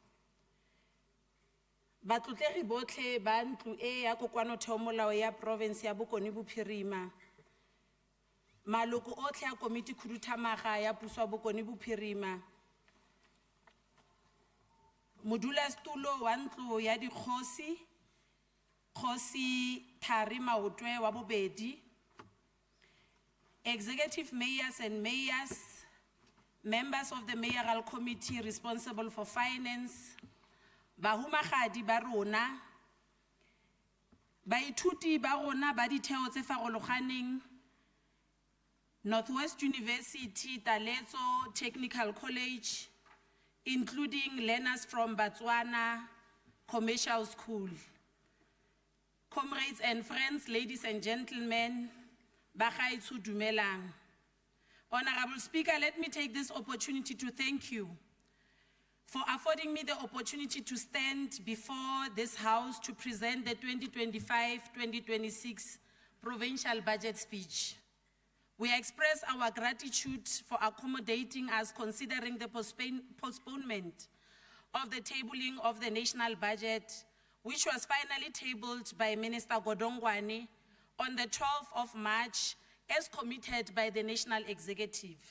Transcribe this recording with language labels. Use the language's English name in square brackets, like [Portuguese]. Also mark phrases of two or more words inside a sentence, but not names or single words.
[Tswana] Batlotlegi botlhe ba ntlo e ya kokwano theomolao ya province ya Bokoni Bophirima, maloko otlhe ya komiti khuduthamaga ya puso ya Bokoni Bophirima, modulasetulo wa ntlo ya dikgosi, Kgosi Thari Maotwe wa bobedi, [English] executive mayors and mayors, members of the mayoral committee responsible for finance, [Tswana] bahumagadi ba rona, baithuti ba rona ba ditheo tse farologaneng, Northwest University Taletso Technical College, [English] including learners from [Tswana] Botswana Commercial School. [English] Comrades and friends, ladies and gentlemen, [Tswana] bagaetsho dumelang. [English] Honorable Speaker, let me take this opportunity to thank you for affording me the opportunity to stand before this House to present the 2025-2026 Provincial Budget Speech. We express our gratitude for accommodating us considering the postponement of the tabling of the national budget, which was finally tabled by Minister Godongwane on the 12th of March as committed by the National Executive.